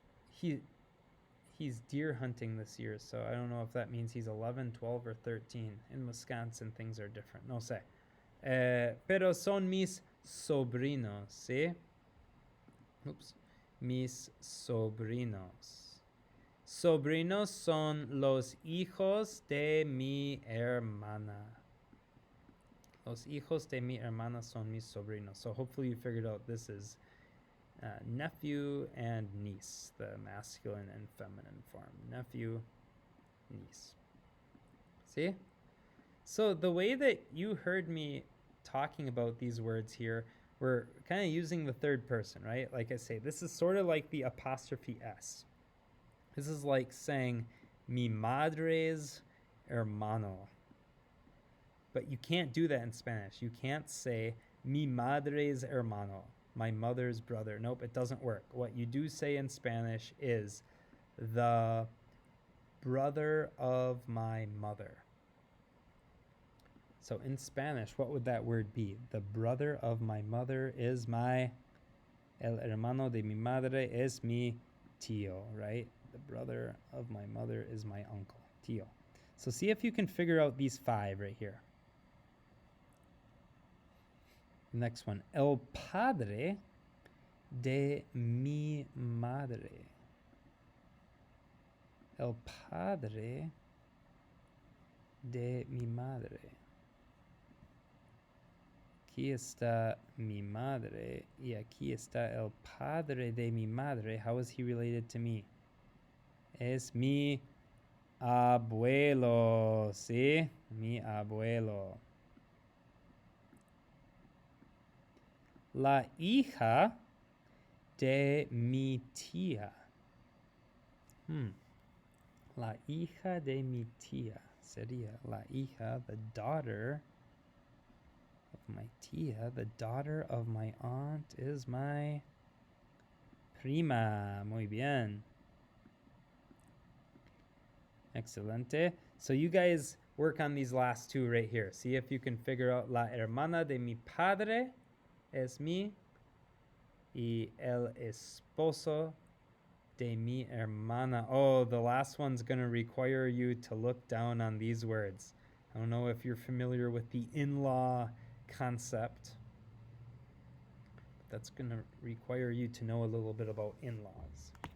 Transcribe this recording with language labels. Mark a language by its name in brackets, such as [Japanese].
[English] He's deer hunting this year, so I don't know if that means he's 11, 12, or 13. In Wisconsin, things are different. [Spanish] No sé. Pero son mis sobrinos, ¿sí? Oops. Mis sobrinos. Sobrinos son los hijos de mi hermana. Los hijos de mi hermana son mis sobrinos. [English] So hopefully you figured out this is nephew and niece, the masculine and feminine form. Nephew, niece. See? So the way that you heard me talking about these words here, we're kind of using the third person, right? Like I say, this is sort of like the apostrophe S. This is like saying [Spanish] mi madre's hermano. [English] But you can't do that in Spanish. You can't say [Spanish] mi madre's hermano, [English] my mother's brother. Nope, it doesn't work. What you do say in Spanish is the brother of my mother. So in Spanish, what would that word be? The brother of my mother is [Spanish] el hermano de mi madre es mi tío, [English] right? The brother of my mother is my uncle, tío. So see if you can figure out these 5 right here. [Spanish] Next one, el padre de mi madre. El padre de mi madre. Aquí está mi madre y aquí está el padre de mi madre. [English] How is he related to me? [Spanish] Es mi abuelo, ¿sí? Mi abuelo. La hija de mi tía. La hija de mi tía sería la hija, [English] the daughter of my tía. The daughter of my aunt is my prima. [Spanish] Muy bien. Excelente. [English] So you guys work on these last two right here. See if you can figure out [Spanish] la hermana de mi padre es mi y el esposo de mi hermana. [English] Oh, the last one's going to require you to look down on these words. I don't know if you're familiar with the in-law concept. That's going to require you to know a little bit about in-laws.